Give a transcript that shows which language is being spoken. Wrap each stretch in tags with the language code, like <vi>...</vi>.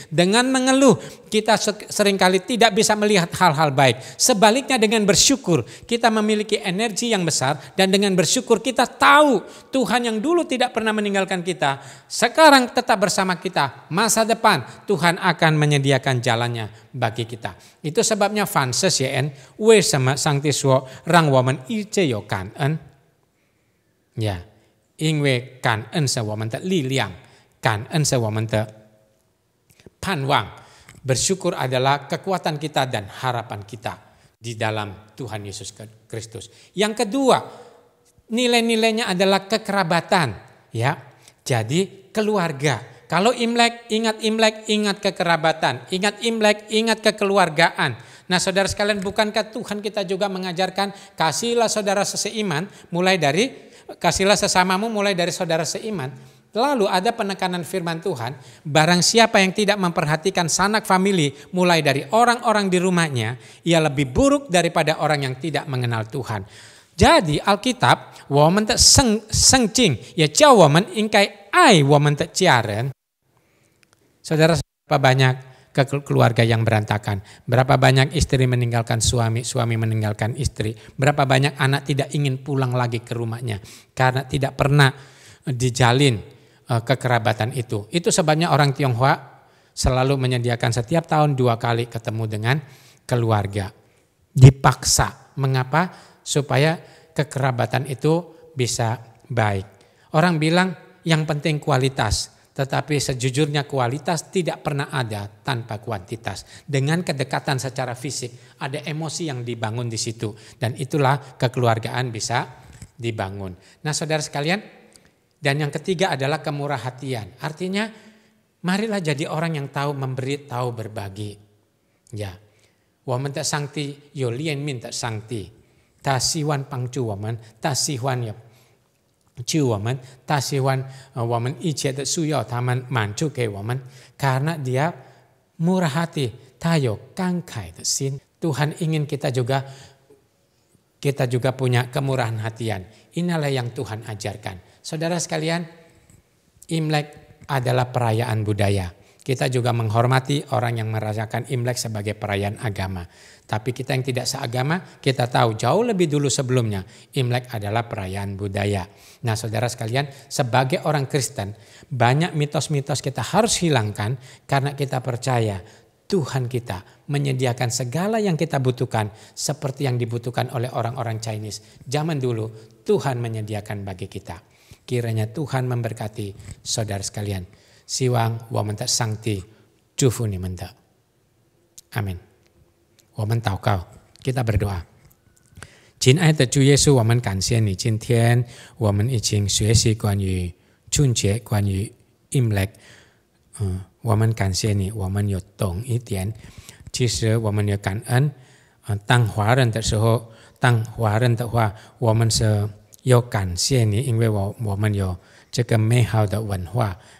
<id>Dengan mengeluh kita seringkali tidak bisa melihat hal-hal baik. Sebaliknya dengan bersyukur kita memiliki energi yang besar, dan dengan bersyukur kita tahu Tuhan yang dulu tidak pernah meninggalkan kita, sekarang tetap bersama kita. Masa depan Tuhan akan menyediakan jalannya bagi kita. Itu sebabnya</id> <zh>凡事谢恩, 为什么上帝说让我们一直有感恩? Ya, 因为感恩是我们的力量, 感恩是我们的盼望.</zh> <id>Bersyukur adalah kekuatan kita dan harapan kita di dalam Tuhan Yesus Kristus. Yang kedua, nilai-nilainya adalah kekerabatan, ya. Jadi keluarga. Kalau Imlek, ingat kekerabatan. Ingat Imlek, ingat kekeluargaan. Nah, saudara sekalian, bukankah Tuhan kita juga mengajarkan kasihlah saudara seiman, kasihlah sesamamu mulai dari saudara seiman. Lalu ada penekanan firman Tuhan, barang siapa yang tidak memperhatikan sanak famili mulai dari orang-orang di rumahnya, ia lebih buruk daripada orang yang tidak mengenal Tuhan. Jadi Alkitab,</id> <zh>我们的圣经也叫我们应该爱我们的家人.</zh> <id>Saudara, berapa banyak keluarga yang berantakan, berapa banyak istri meninggalkan suami, suami meninggalkan istri, berapa banyak anak tidak ingin pulang lagi ke rumahnya karena tidak pernah dijalin kekerabatan itu. Itu sebabnya orang Tionghoa selalu menyediakan setiap tahun 2 kali ketemu dengan keluarga. Dipaksa. Mengapa? Supaya kekerabatan itu bisa baik. Orang bilang yang penting kualitas. Tetapi sejujurnya kualitas tidak pernah ada tanpa kuantitas. Dengan kedekatan secara fisik, ada emosi yang dibangun di situ. Dan itulah kekeluargaan bisa dibangun. Nah, saudara sekalian, dan yang ketiga adalah kemurah hatian. Artinya, marilah jadi orang yang tahu memberi, tahu berbagi.</id> <zh>Ya, 我们的上帝有怜悯的上帝，他喜欢帮助我们，他喜欢也救我们，他喜欢我们一切的需要他们满足给我们，</zh> <id>karena dia murah hati,</id> <zh>他有慷慨的心.</zh> <id>Tuhan ingin kita juga punya kemurahan hatian. Inilah yang Tuhan ajarkan. Saudara sekalian, Imlek adalah perayaan budaya. Kita juga menghormati orang yang merayakan Imlek sebagai perayaan agama. Tapi kita yang tidak seagama, kita tahu jauh lebih dulu sebelumnya Imlek adalah perayaan budaya. Nah, saudara sekalian, sebagai orang Kristen, banyak mitos-mitos kita harus hilangkan karena kita percaya Tuhan kita menyediakan segala yang kita butuhkan seperti yang dibutuhkan oleh orang-orang Chinese. Zaman dulu Tuhan menyediakan bagi kita. Kiranya Tuhan memberkati saudara sekalian.</id> <zh>希望我们的上帝祝福你们的。阿们。我们祷告，</zh> <id>kita berdoa。</id> <zh>亲爱的主耶稣，我们感谢你，今天我们已经学习关于春节，关于 Imlek。我们感谢你，我们有懂一点。其实我们也感恩。当华人的时候，当华人的话，我们是要感谢你，因为我们有这个美好的文化。</zh>